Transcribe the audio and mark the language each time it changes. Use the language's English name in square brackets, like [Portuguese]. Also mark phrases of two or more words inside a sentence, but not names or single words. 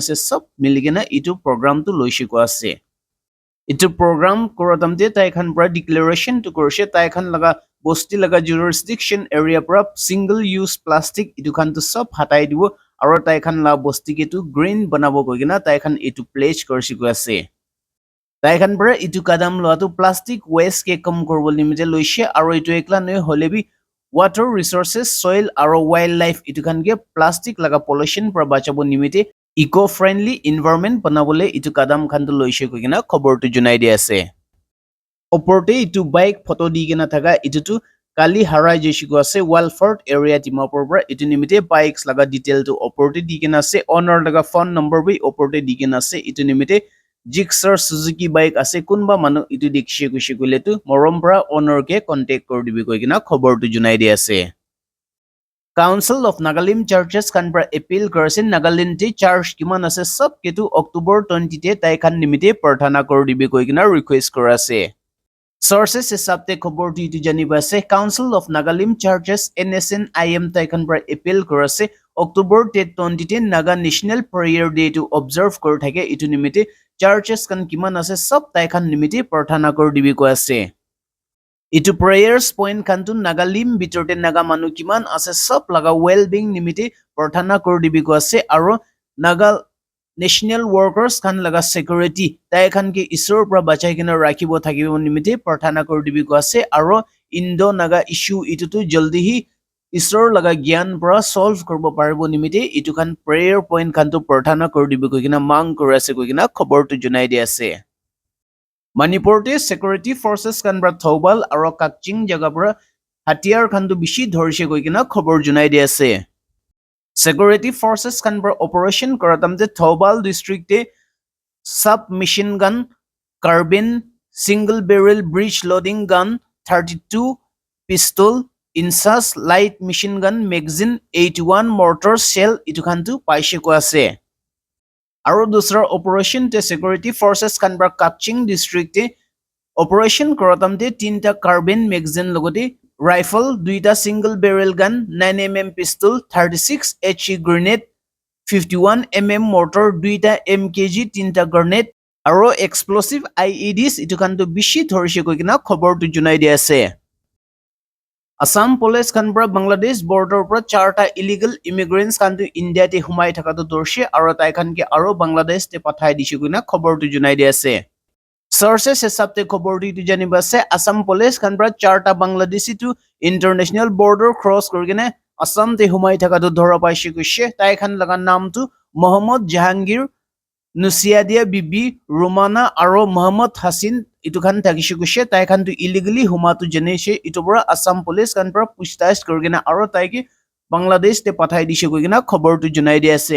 [Naga Pidgin] ase sab miligena itu program tu loise ko ase itu program korotamte tai khan pra declaration to korse tai khan laga bosti laga [English] jurisdiction area [Naga Pidgin] pra [English] single use plastic [Naga Pidgin] itu khan to sab hatai dibo aro tai khan la bosti ke tu green banabo koigena tai khan itu pledge korsi ko ase tai khan pra itu kadam lo tu [English] plastic waste [Naga Pidgin] ke kam korbo limite loise aro itu ekla noi holebi [English] water resources soil [Naga Pidgin] aro wildlife itu khan ge plastic laga pollution pra bachabo nimite [English] eco friendly environment [Naga Pidgin] banabole itu kadam khan to loise koigena khobor tu junai dia ase oporte itu [English] bike photo [Naga Pidgin] digena thaga itu tu kali harai jeshiko ase Walford area Dimapur bra itu nimite bikes laga detail to oporte digena ase owner laga [English] phone number [Naga Pidgin] bi oporte digena ase itu nimite Gixxer Suzuki bike ase kunba manu itu dikshe kushi kule tu morom bra owner ke contact kor dibi koigena khobor tu junai dia ase Council of Nagalim Churches kan pra appeal korase Nagaland te church kiman ase sab ketu October 20 te tai khan nimite prarthana kor dibe koi kina request korase. Sources hisab te khobor tu itu janiba ase Council of Nagalim Churches NSNIM tai khan pra appeal korase October 20 te Naga National Prayer Day to observe kor thake itu nimite churches kan kiman ase sab tai khan nimite prarthana kor dibe ko ase. Itu [English] prayers point [Naga Pidgin] kantu Nagalim bitorte Naga manu kiman ase sab laga [English] well being [Naga Pidgin] nimite prarthana kor dibi ko ase aro [English] Naga national workers [Naga Pidgin] kan laga security tai khan ke isor pra bachai kina rakhibo thakibo nimite prarthana kor dibi ko ase aro [English] Indo Naga issue [Naga Pidgin] itu tu jaldi hi isor laga gyan pra solve korbo paribo nimite itu kan [English] prayer point [Naga Pidgin] kantu prarthana kor dibi ko kina mang kor ase ko kina khobor tu junai di ase. Manipur te [English] security forces [Naga Pidgin] kan bra Thobal aro Kakching jaga bra hatiar khan tu bishi dhorise koi kina khobor junai di ase. [English] Security forces [Naga Pidgin] kan bra operation koratam te Thobal district te [English] submachine gun, carbine, single barrel breech loading gun, 32 pistol, insas light machine gun magazine, 81 mortar shell [Naga Pidgin] itu khan tu paise ko ase. Aro dusra operation te [English] security forces [Naga Pidgin] kan bra Kakching district te operation koratam te 3ta [English] carbine magazine [Naga Pidgin] logote rifle, 2ta [English] single barrel gun, 9mm pistol, 36 HE grenade, 51mm mortar, [Naga Pidgin] 2ta MKG, 3ta grenade aro [English] explosive IEDs [Naga Pidgin] itu kan to bishi thorise koi kina khobor tu junai di ase. Assam police kan bra Bangladesh border pra 4ta [English] illegal immigrants [Naga Pidgin] kan tu India te humai thaka to dorse aro tai khan ke aro Bangladesh te pathai dishi kina khobor tu junai di ase. Sources hisab te khobor tu janiba ase Assam police kan bra 4ta Bangladeshi tu [English] international border cross [Naga Pidgin] korgene Assam te humai thaka to dhora paise koise tai khan laga naam tu Mohammad Jahangir, Nusiadia Bibi, Romana aro Muhammad Hasin itu khan thakise koise tai khan tu illegally huma tu janese itu bra Assam police kan pra puchtaছ korgena aro tai ki Bangladesh te pathai dise koigena khobor tu junai di ase.